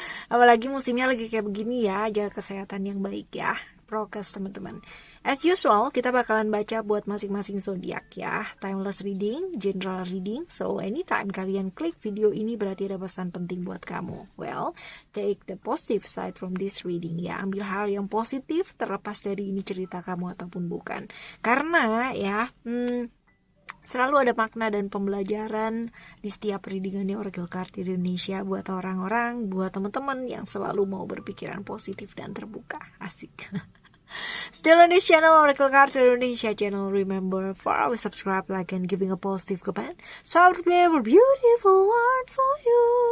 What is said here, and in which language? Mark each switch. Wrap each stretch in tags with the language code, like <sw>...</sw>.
<id>Apalagi musimnya lagi kayak begini ya, jaga kesehatan yang baik ya. Prokes teman-teman.</id> <en>As usual,</en> <id>kita bakalan baca buat masing-masing zodiak ya.</id> <en>Timeless reading, general reading. So anytime</en> <id>kalian klik video ini berarti ada pesan penting buat kamu.</id> <en>Well, take the positive side from this reading ya.</en> <id>Ambil hal yang positif terlepas dari ini cerita kamu ataupun bukan. Karena ya, selalu ada makna dan pembelajaran di setiap readingannya Oracle Card Indonesia buat orang-orang, buat teman-teman yang selalu mau berpikiran positif dan terbuka.</id> <en>Asik. Still on this channel, Oracle Card Indonesia channel. Remember, for our subscribe, like, and giving a positive comment. So I would give a beautiful word for you.</en>